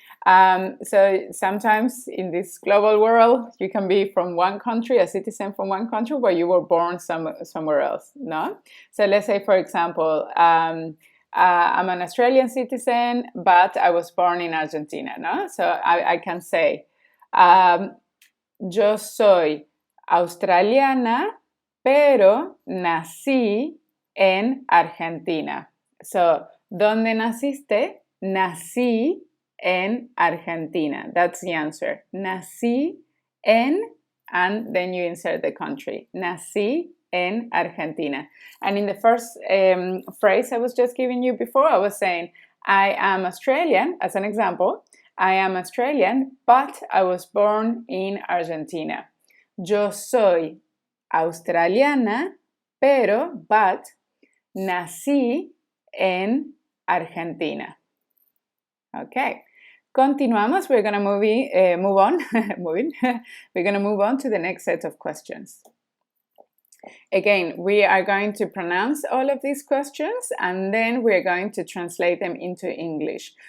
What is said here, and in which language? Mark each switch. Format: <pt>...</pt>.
<en>So sometimes in this global world, you can be from one country, a citizen from one country, but you were born somewhere else, no? So let's say, for example, I'm an Australian citizen, but I was born in Argentina, no? So I can say,</en> <es>yo soy australiana, pero nací en Argentina.</es> <en>So,</en> <es>¿dónde naciste? Nací en Argentina.</es> <en>That's the answer.</en> <es>Nací en,</es> <en>and then you insert the country.</en> <es>Nací en Argentina.</es> <en>And in the first phrase I was just giving you before, I was saying, I am Australian, as an example. I am Australian, but I was born in Argentina.</en> <es>Yo soy australiana,</es> <en>but</en> <es>nací en Argentina.</es> <en>Okay.</en> <es>Continuamos.</es> <en>We're going to move on. We're going to move on to the next set of questions. Again, we are going to pronounce all of these questions and then we're going to translate them into English.</en>